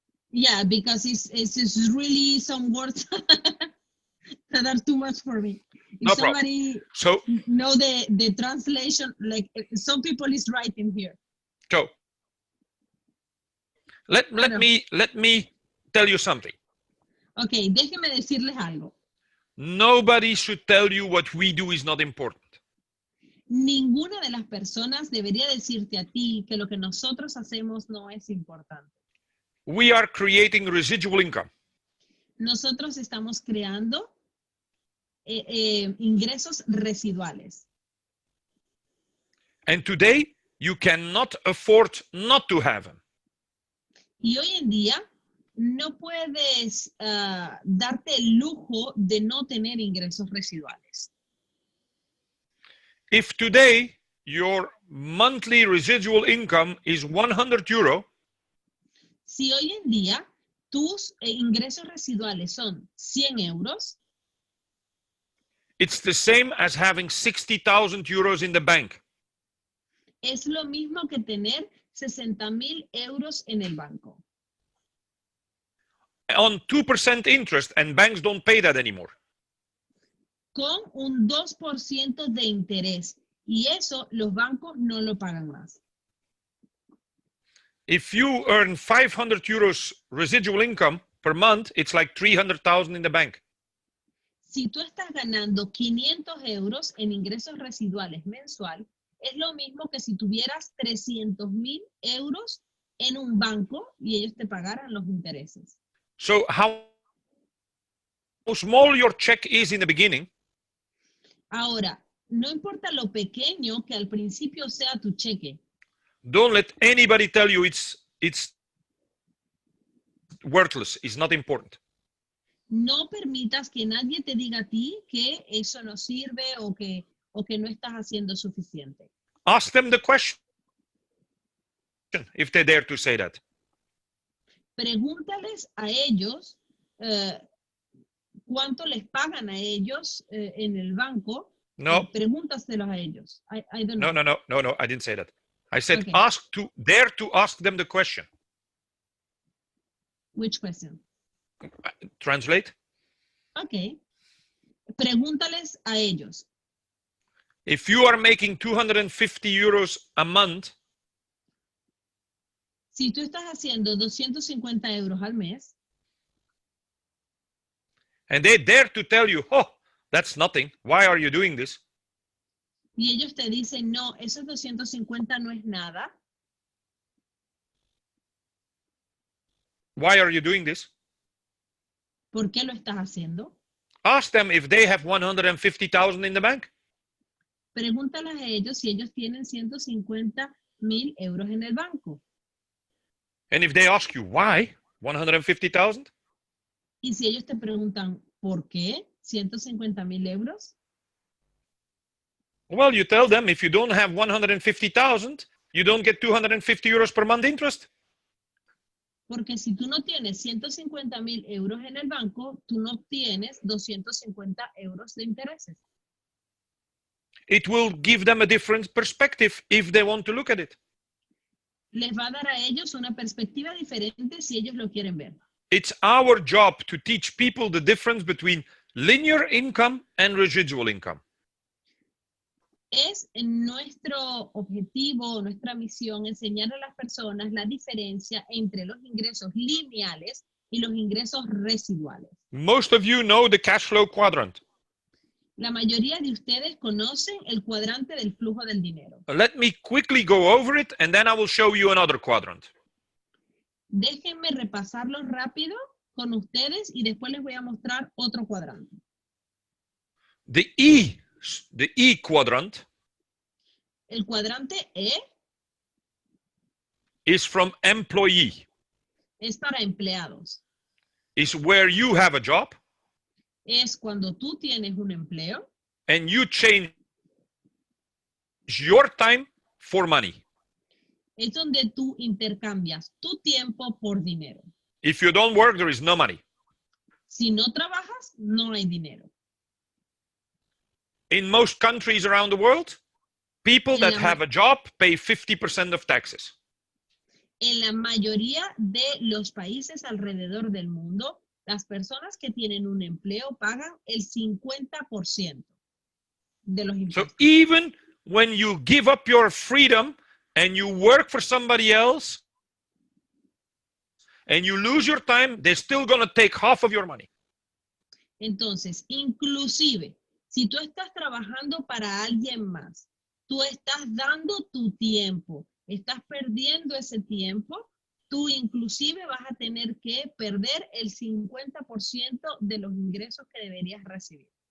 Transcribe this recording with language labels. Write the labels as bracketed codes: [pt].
[en] Yeah, because it's really some words that are too much for me. If No somebody problem. So know the translation, like some people is writing here. So let me tell you something. [es] Okay, déjeme decirles algo. [en] Nobody should tell you what we do is not important. [es] Ninguna de las personas debería decirte a ti que lo que nosotros hacemos no es importante. [en] We are creating residual income. [es] Nosotros estamos creando ingresos residuales. [en] And today, you cannot afford not to have them. [es] Y hoy en día, no puedes darte el lujo de no tener ingresos residuales. [en] If today, your monthly residual income is 100 euro, [es] si hoy en día tus ingresos residuales son 100 euros, [en] it's the same as having 60,000 euros in the bank. [es] Es lo mismo que tener 60,000 euros en el banco. [en] On 2% interest, and banks don't pay that anymore. [es] con un 2% de interés. Y eso los bancos no lo pagan más. [en] If you earn 500 euros residual income per month, it's like 300,000 in the bank. [es] Si tú estás ganando 500 euros en ingresos residuales mensual, es lo mismo que si tuvieras 300,000 euros en un banco y ellos te pagaran los intereses. [en] So how small your check is in the beginning, [es] Ahora, no importa lo pequeño que al principio sea tu cheque, [en] don't let anybody tell you it's worthless, it's not important. [es] no permitas que nadie te diga a ti que eso no sirve o que no estás haciendo suficiente. [en] Ask them the question if they dare to say that. [es] Pregúntales a ellos cuánto les pagan a ellos en el banco. No, Pregúntaselos a ellos. [en] I don't know. no, I didn't say that. I said Okay. dare to ask them the question. Which question? Translate. [es] Ok. Pregúntales a ellos. [en] If you are making 250 euros a month, [es] si tú estás haciendo 250 euros al mes, [en] and they dare to tell you, oh, that's nothing, why are you doing this? [es] Y ellos te dicen, no, esos 250 no es nada. [en] Why are you doing this? [es] ¿Por qué lo estás haciendo? [en] Ask them if they have 150,000 in the bank. [es] Pregúntales a ellos si ellos tienen 150,000 euros en el banco. [en] And if they ask you, why 150,000? [es] Y si ellos te preguntan, ¿por qué 150,000 euros? [en] Well, you tell them if you don't have 150,000, you don't get 250 euros per month interest. [es] Porque si tú no tienes 150,000 euros en el banco, tú no obtienes 250 euros de intereses. [en] It will give them a different perspective if they want to look at it. [es] Les va a dar a ellos una perspectiva diferente si ellos lo quieren ver. [en] It's our job to teach people the difference between linear income and residual income. [es] Es nuestro objetivo, nuestra misión, enseñar a las personas la diferencia entre los ingresos lineales y los ingresos residuales. [en] Most of you know the cash flow quadrant. [es] La mayoría de ustedes conocen el cuadrante del flujo del dinero. [en] Let me quickly go over it and then I will show you another quadrant. [es] Déjenme repasarlo rápido con ustedes y después les voy a mostrar otro cuadrante. [en] The E quadrant [es] El cuadrante E [en] is from employee. [es] es para empleados. [en] Is where you have a job [es] Es cuando tú tienes un empleo [en] and you change your time for money. [es] es donde tú intercambias tu tiempo por dinero. [en] If you don't work, there is no money. [es] Si no trabajas, no hay dinero. [en] In most countries around the world, people that have a job pay 50% of taxes. [es] En la mayoría de los países alrededor del mundo, las personas que tienen un empleo pagan el 50% de los impuestos. [en] So even when you give up your freedom and you work for somebody else and you lose your time, they're still going to take half of your money. [es] Entonces, inclusive, si tú estás trabajando para alguien más, tú estás dando tu tiempo, estás perdiendo ese tiempo, tú inclusive vas a tener que perder el 50% de los ingresos que deberías recibir.